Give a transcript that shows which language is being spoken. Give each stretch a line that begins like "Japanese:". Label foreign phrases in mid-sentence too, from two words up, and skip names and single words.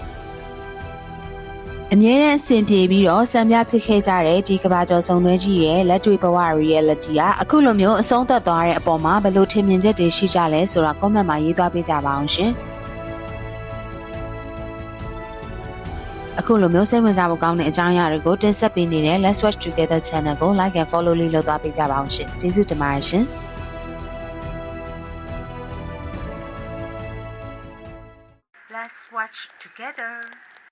Burmese: အမြဲတမ်းအဆင်ပြေပြီးတော့စံပြဖြစ်ခဲ့ကြတဲ့ဒီကဘာကျော်စုံတွဲကြီးရဲ့လက်တွေ့ဘဝ reality ကအခုလိုမျိုးအဆုံးသတ်သွားတဲ့အပေါ်မှာဘယ်လိုထင်မြင်ချက်တွေရှိကြလဲဆိုတာ comment မှာရေးသွားပေးကြပါအောင်ရှင်အခုလိုမျိုးစိတ်ဝင်စားဖို့ကောင်းတဲ့အကြောင်းအရာတွေကိုတင်ဆက်ပေးနေတဲ့ Let's Watch Together channel ကို
English: like and follow
Burmese: လေးလုပ်သွားပေးကြပါအောင်ရှင်ကျေးဇူးတင်ပါတယ်ရှင်
English: Let's watch together